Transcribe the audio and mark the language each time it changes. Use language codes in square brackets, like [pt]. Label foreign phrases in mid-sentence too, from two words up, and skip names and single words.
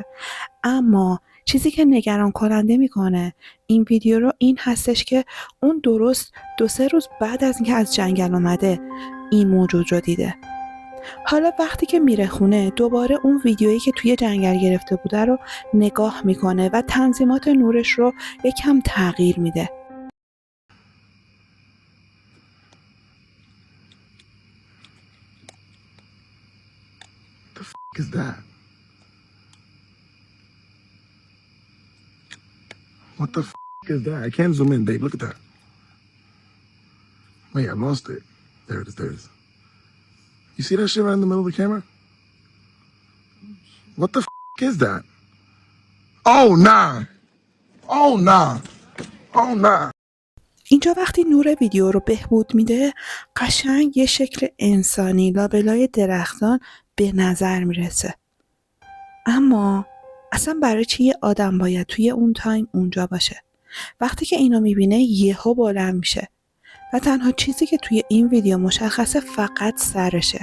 [fa] اما چیزی که نگران کننده میکنه این ویدیو رو این هستش که اون درست 2-3 روز بعد از اینکه از جنگل اومده این موجود رو دیده. حالا وقتی که میره خونه دوباره اون ویدیویی که توی جنگل گرفته بوده رو نگاه میکنه و تنظیمات نورش رو یکم تغییر میده. [en] The is that? What the is that? I can't zoom in, babe. Look at that. Wait, I lost it. There it is. There it is. You see that shit right in the middle of the camera? What the is that? Oh nah. Oh nah. Oh nah. [fa] اینجا وقتی نور ویدیو رو بهبود میده قشنگ یه شکل انسانی لابلای درختان به نظر میرسه. اما اصلا برای چی یه آدم باید توی اون تایم اونجا باشه؟ وقتی که اینو میبینه یهو بلند میشه و تنها چیزی که توی این ویدیو مشخصه فقط سرشه.